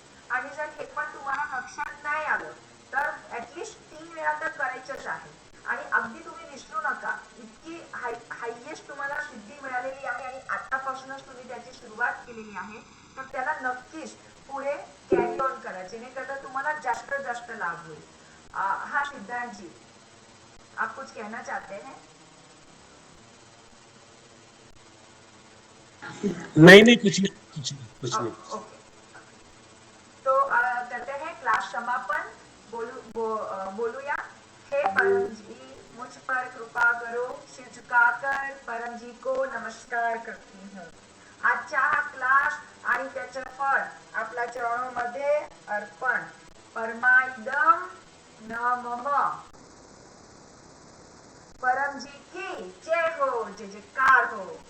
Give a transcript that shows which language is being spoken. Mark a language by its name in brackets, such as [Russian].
[Marathi] आणि जर हे पण तुम्हाला लक्षात नाही आलं तर ऍटलिस्ट 3 वेळा तर करायचंच आहे. आणि अगदी तुम्ही विसरू नका, इतकी हायएस्ट तुम्हाला सिद्धी मिळालेली आहे आणि आतापासूनच तुम्ही त्याची सुरुवात केलेली आहे तर त्याला नक्कीच पुढे कॅरी ऑन करा जेणेकरता तुम्हाला जास्त जास्त लाभ होईल. [Hindi] हा सिद्धांत जी आप कुछ कहना चाहते हैं? नहीं कुछ नहीं. ओके. तो करते हैं क्लास समापन. [Marathi] बोलूया. [Hindi] हे परम जी मुझ पर कृपा करो, सिर झुकाकर परम जी को नमस्कार करती हूँ. [Marathi] आजचा हा क्लास आणि त्याचं फळ आपल्या चरणामध्ये अर्पण. [Sanskrit] परमाइदम नमः. [Hindi] परमजी की जय हो, जय जयकार हो.